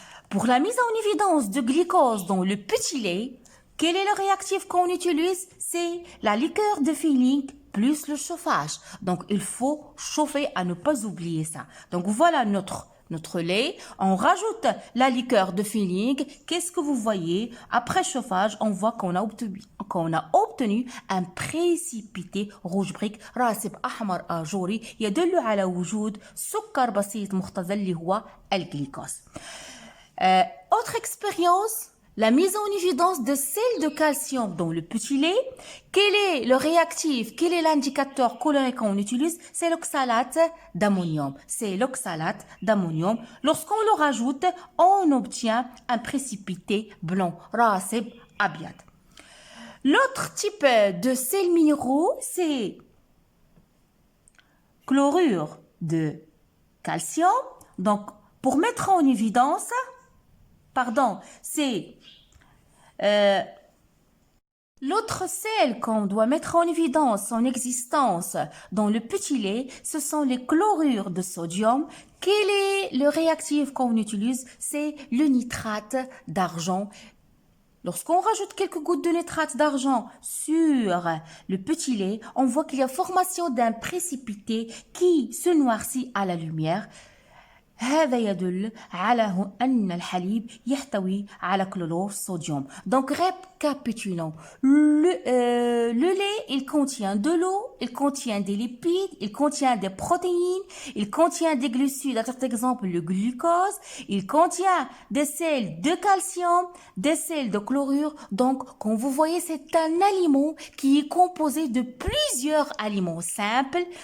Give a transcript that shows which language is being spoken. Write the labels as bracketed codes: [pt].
[fr] Pour la mise en évidence de glucose dans le petit lait, quel est le réactif qu'on utilise? C'est la liqueur de Feeling plus le chauffage. Donc, il faut chauffer à ne pas oublier ça. Donc, voilà notre lait. On rajoute la liqueur de Feeling. Qu'est-ce que vous voyez? Après chauffage, on voit qu'on a obtenu un précipité rouge brique [ar] راسب أحمر آجوري يدل على وجود سكر بسيط مختزل اللي هو الجليكوز. [fr] Autre expérience, la mise en évidence de sel de calcium dans le petit lait. Quel est le réactif? Quel est l'indicateur coloré qu'on utilise? C'est l'oxalate d'ammonium. C'est l'oxalate d'ammonium. Lorsqu'on le rajoute, on obtient un précipité blanc. [ar] Rasib abiad. [fr] L'autre type de sel minéraux, c'est chlorure de calcium. Donc, pour mettre en évidence, c'est l'autre sel qu'on doit mettre en évidence en existence dans le petit lait, ce sont les chlorures de sodium. Quel est le réactif qu'on utilise? C'est le nitrate d'argent. Lorsqu'on rajoute quelques gouttes de nitrate d'argent sur le petit lait, on voit qu'il y a formation d'un précipité qui se noircit à la lumière. [ar] هذا يدل على أن الحليب يحتوي على كلور صوديوم. [fr] Donc récapitulons. Le lait, il contient de l'eau, il contient des lipides, il contient des protéines, il contient des glucides, à titre d'exemple le glucose, il contient des sels de calcium, des sels de chlorure. Donc, comme vous voyez, c'est un aliment qui est composé de plusieurs aliments simples.